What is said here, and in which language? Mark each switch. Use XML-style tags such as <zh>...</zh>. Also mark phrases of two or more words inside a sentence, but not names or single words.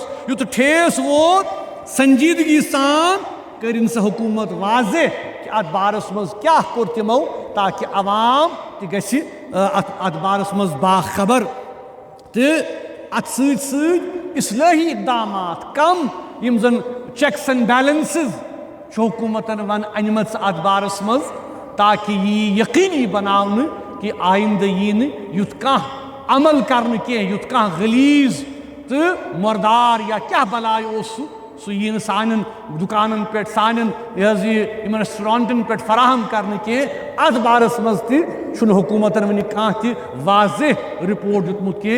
<ks>युत ठेस वोत संजीदगी सान कर सह हुकूमत वाजे कि अत बारस मज क्या कोर तिमो ताकि अवाम अत बारस मज बाखबर तो अत इस्लाही इकदाम कम यम जन</ks> <en>checks and balances</en> <ks>हुकूमतन वन अनम अत बारस मज ताकि यह यकीनी बनावन कि आइंद यी युत कह अमल कर युत कह गलीज तो मरदार या क्या बलाय सह यी सान दुकान पे सान रेस्टोरेंटन पे फराहम कर अत बारस मज तुम हुकूमतन वन कह वाज़ेह रिपोर्ट दितमुत।</ks>